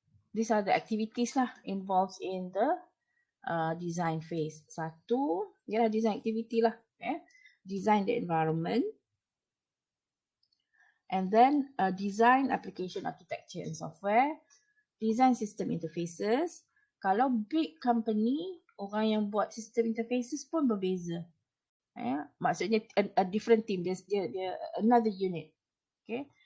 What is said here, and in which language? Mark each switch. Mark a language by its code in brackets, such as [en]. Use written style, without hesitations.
[en] These are the activities lah involved in the design phase. [ms] Satu, ialah [en] design activity [ms] lah. [en] Design the environment. And then design application architecture and software. Design system interfaces. [ms] Kalau [en] big company, [ms] orang yang buat sistem interfaces pun berbeza. Maksudnya [en] a different team, [ms] dia [en] another unit. Okay.